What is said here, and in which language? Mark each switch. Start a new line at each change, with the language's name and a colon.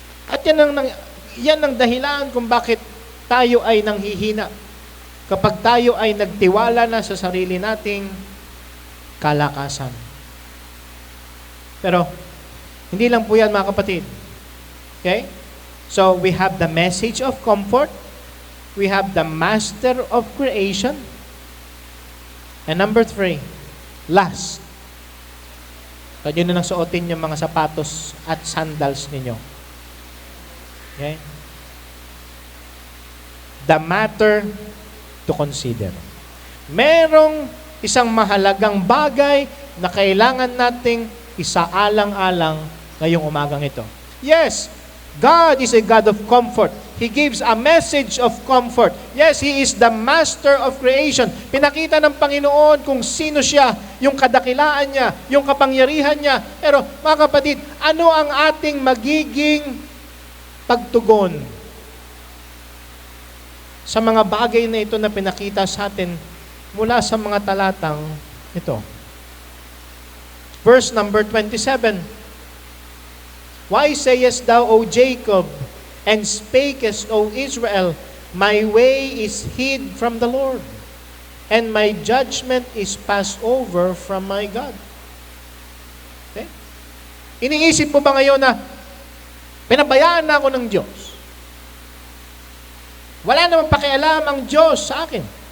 Filipino: At yan ang dahilan kung bakit tayo ay nanghihina. Kapag tayo ay nagtiwala na sa sarili nating kalakasan. Pero, hindi lang po yan mga kapatid.
English: Okay? So, we have the message of comfort. We have the master of creation. And number 3, last.
Filipino: Pwede nyo nang suotin yung mga sapatos at sandals ninyo. Okay?
English: The matter to consider.
Filipino: Merong isang mahalagang bagay na kailangan nating isaalang-alang ngayong umagang ito.
English: Yes, God is a God of comfort. He gives a message of comfort. Yes, He is the master of creation.
Filipino: Pinakita ng Panginoon kung sino siya, yung kadakilaan niya, yung kapangyarihan niya. Pero mga kapatid, ano ang ating magiging pagtugon sa mga bagay na ito na pinakita sa atin mula sa mga talatang ito?
English: Verse number 27. Why sayest thou, O Jacob, and spakest, O Israel, my way is hid from the Lord, and my judgment is passed over from my God. Okay?
Filipino: Iniisip mo ba ngayon na pinabayaan na ako ng Diyos? Wala namang pakialam ang Diyos sa akin.